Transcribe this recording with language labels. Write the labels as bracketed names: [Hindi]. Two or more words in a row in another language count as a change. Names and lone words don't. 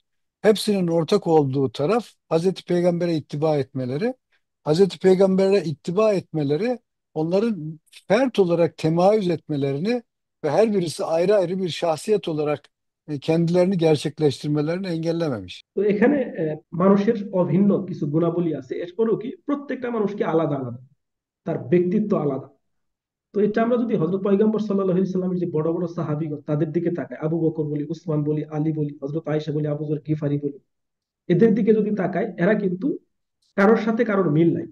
[Turkish] Hepsinin ortak olduğu taraf Hazreti Peygamber'e ittiba etmeleri. Hazreti Peygamber'e ittiba etmeleri onların fert olarak temayüz etmelerini ve her birisi ayrı ayrı bir şahsiyet olarak kendilerini gerçekleştirmelerini engellememiş. [Bangla] তো এখানে মানুষের অভিন্ন কিছু গুণাবলী আছে, এরপরেও কি প্রত্যেকটা মানুষকে আলাদা আলাদা, তার ব্যক্তিত্ব আলাদা। তো এটা আমরা যদি হযরত পয়গম্বর [Arabic] صلى الله عليه سلم [Bangla] যে বড় বড় সাহাবীগণ তাদের দিকে তাকাই, আবু বকর বলি, উসমান বলি, আলী বলি, হযরত আয়েশা বলি, আবু যর গিফারি বলি, এদের দিকে যদি তাকাই, এরা কিন্তু কারোর সাথে কারোর মিল নাই।